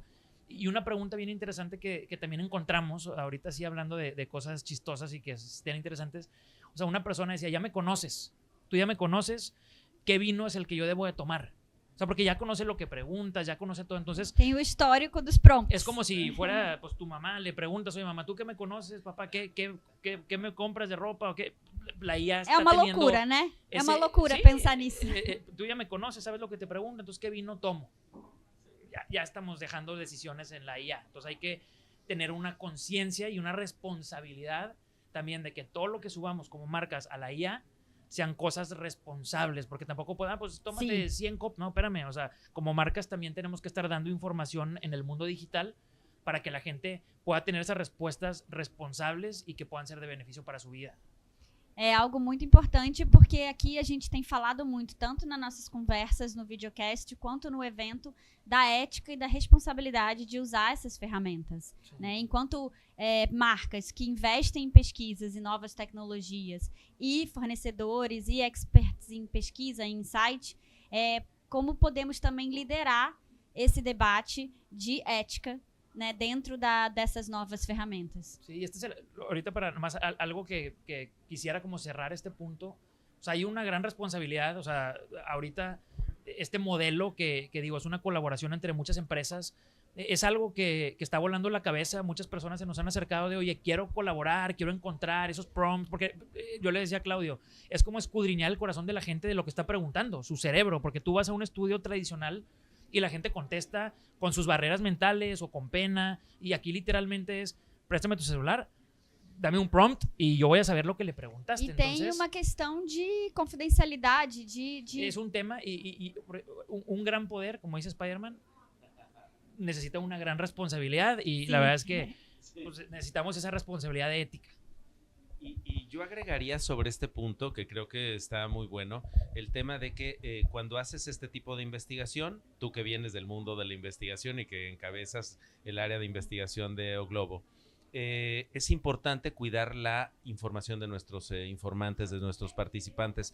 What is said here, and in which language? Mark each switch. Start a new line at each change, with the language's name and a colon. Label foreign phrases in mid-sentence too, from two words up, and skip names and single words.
Spanish: Y una pregunta bien interesante que también encontramos, ahorita sí hablando de cosas chistosas y que estén interesantes, o sea, una persona decía, ya me conoces, tú ya me conoces, ¿qué vino es el que yo debo de tomar? O sea, porque ya conoce lo que preguntas, ya conoce todo, entonces...
Portuguese: Tem o histórico dos prompts.
Spanish: Es como si fuera, pues, tu mamá, le preguntas, oye, mamá, ¿tú qué me conoces, papá? ¿Qué me compras de ropa? ¿O qué? La IA está
Portuguese: uma
Spanish: teniendo
Portuguese: loucura, né? É uma
Spanish: ese-
Portuguese: loucura
Spanish: sí,
Portuguese: pensar nisso.
Spanish: Tú ya me conoces, sabes lo que te pregunto, entonces, ¿qué vino tomo? Ya estamos dejando decisiones en la IA. Entonces hay que tener una conciencia y una responsabilidad también de que todo lo que subamos como marcas a la IA sean cosas responsables, porque tampoco puedan, pues tómate 100 copas, no, espérame, o sea, como marcas también tenemos que estar dando información en el mundo digital para que la gente pueda tener esas respuestas responsables y que puedan ser de beneficio para su vida.
Portuguese: É algo muito importante porque aqui a gente tem falado muito, tanto nas nossas conversas no videocast, quanto no evento, da ética e da responsabilidade de usar essas ferramentas. Né? Enquanto marcas que investem em pesquisas e novas tecnologias e fornecedores e experts em pesquisa e insight, como podemos também liderar esse debate de ética, né, dentro dessas novas ferramentas.
Spanish: Sí, ahorita para nomás algo que quisiera como cerrar este punto, o sea, hay una gran responsabilidad, o sea, ahorita este modelo que digo, es una colaboración entre muchas empresas, es algo que está volando la cabeza, muchas personas se nos han acercado de, oye, quiero colaborar, quiero encontrar esos prompts, porque yo le decía a Claudio, es como escudriñar el corazón de la gente de lo que está preguntando, su cerebro, porque tú vas a un estudio tradicional y la gente contesta con sus barreras mentales o con pena, y aquí literalmente es, préstame tu celular, dame un prompt y yo voy a saber lo que le preguntaste.
Portuguese: E tem
Spanish: Entonces,
Portuguese: uma questão de confidencialidade,
Spanish: es un tema y un gran poder, como dice Spider-Man, necesita una gran responsabilidad y la verdad es que pues, necesitamos esa responsabilidad ética. Y yo agregaría sobre este punto, que creo que está muy bueno, el tema de que cuando haces este tipo de investigación, tú que vienes del mundo de la investigación y que encabezas el área de investigación de O Globo, es importante cuidar la información de nuestros informantes, de nuestros participantes.